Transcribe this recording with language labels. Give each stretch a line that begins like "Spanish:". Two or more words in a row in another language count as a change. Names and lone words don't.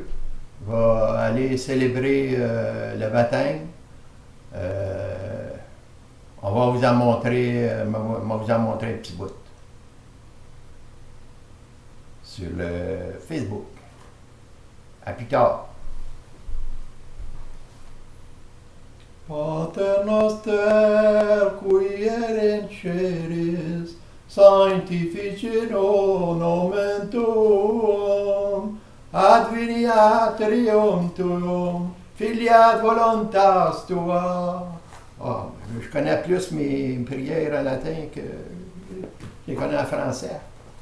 French: On va aller célébrer le baptême. On va vous en montrer, un petit bout sur le Facebook. À plus tard.
Latin: Pater noster, qui in celis, sanctificetur nomen tuum, adveniat regnum tuum, filiat voluntas tua.
French: Je connais plus mes prières en latin que je les connais en français.